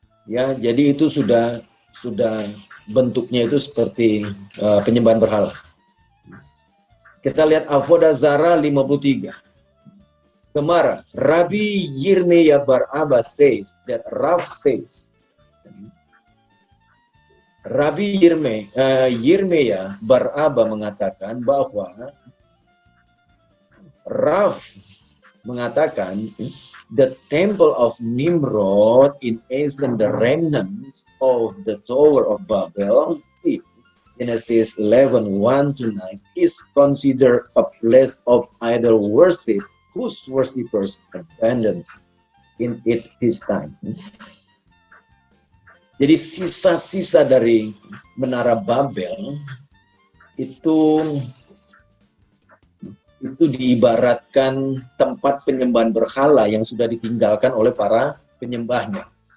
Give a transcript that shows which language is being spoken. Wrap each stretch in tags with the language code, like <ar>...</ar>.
<id>Ya, jadi itu sudah bentuknya itu seperti penyembahan berhala. Kita lihat Avodah Zarah 53.</id> <en>Gemara, Rabbi Yirmiyah bar Abba says that Rav says, Rabbi Yirmiyah bar Abba</en> <id>mengatakan bahwa</id> <en>Rav</en> <id>mengatakan</id> <en>the temple of Nimrod in Ezen, the remnants of the Tower of Babel, see, Genesis 11:1-9, is considered a place of idol worship whose worshippers abandoned in it his time.</en> <id>Jadi sisa-sisa dari menara Babel itu diibaratkan tempat penyembahan berhala yang sudah ditinggalkan oleh para penyembahnya.</id>